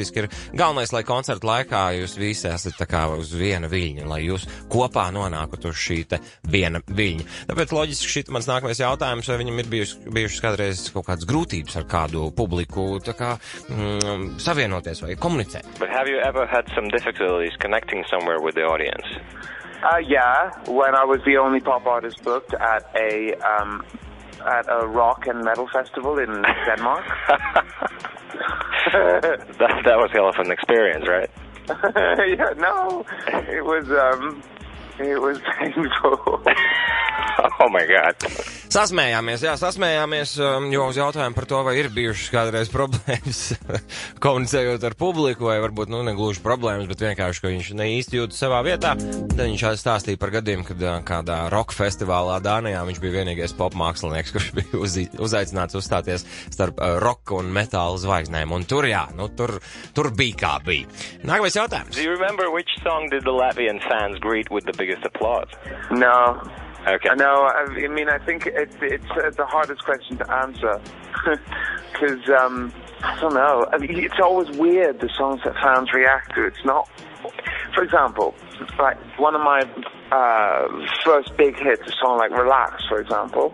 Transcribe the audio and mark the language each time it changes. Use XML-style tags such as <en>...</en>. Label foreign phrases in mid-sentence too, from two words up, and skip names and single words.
<lv>Ir galvenais, lai koncerta laikā jūs visi esat tā kā uz viena viļņa, lai jūs kopā nonākat uz šī te viena viļņa. Tāpēc loģiski šī mans nākamais jautājums, vai viņam ir bijušas kādreiz kaut kādas grūtības ar kādu publiku, tā kā savienoties vai komunicēt.</lv> <en>But have you ever had some difficulties connecting somewhere with the audience? Yeah, when I was the only pop artist booked at a rock and metal festival in Denmark. that was hell of an experience, right? Yeah, no, it was painful. Oh my God.</en> <lv>Sasmējāmies, jo uz jautājumu par to, vai ir bijušas kādreiz problēmas komunicējot ar publiku, vai varbūt, negluži problēmas, bet vienkārši, ka viņš ne īsti jūtas savā vietā. Tad viņš stāstīja par gadiem, kad kādā rock festivālā Dānijā viņš bija vienīgais pop mākslinieks, kurš bija uzaicināts uzstāties starp rock un metāla zvaigznēm. Un tur, tur bija kā bija. Nākamais jautājums.</lv> <en>Do you remember which song did the Latvian fans greet with the biggest applause? No. Okay. No, I mean, I think it's the hardest question to answer, because I don't know. I mean, it's always weird, the songs that fans react to. It's not, for example, like one of my first big hits, a song like "Relax," for example.</en>